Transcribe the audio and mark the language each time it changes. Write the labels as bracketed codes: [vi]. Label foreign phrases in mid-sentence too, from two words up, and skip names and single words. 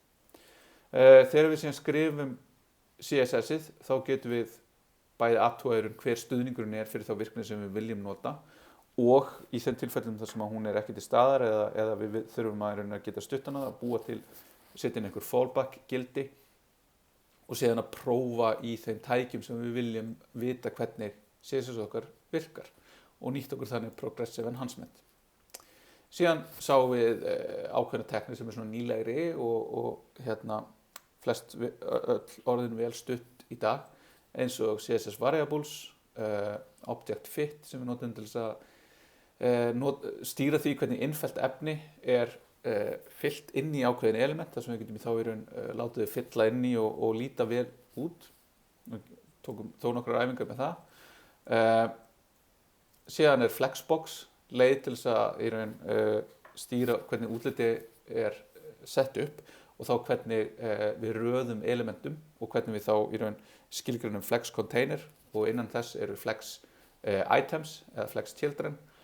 [is] Þegar við síðan skrifum CSS-ið þá getum við bæði athugað hver stuðningurinn fyrir þá virkni sem við viljum nota og í þeim tilfellum þar sem hún ekki til staðar eða við þurfum að geta stutt hana að búa til, setja inn einhver fallback gildi og síðan að prófa í þeim tækjum sem við viljum vita hvernig CSS okkar virkar og nýtt okkur þannig [en] progressive enhancement. [is] Síðan sáum við ákveðna teknir sem svona nýlegri og flest orðin vel stutt í dag eins og [en] CSS variables, object fit [is] sem við notum til þess að stýra því hvernig innfellt efni fyllt inn í ákveðin element þar sem við getum þá í raun látið þau fylla inn í og líta vel út. Við tókum þó nokkrar æfingar með það. Síðan flexbox leið til þess að í raun stýra hvernig útliti sett upp og þá hvernig við röðum elementum og hvernig við þá í raun skilgreinum [en] flex container [is] og innan þess [en] flex items [is] eða [en] flex children.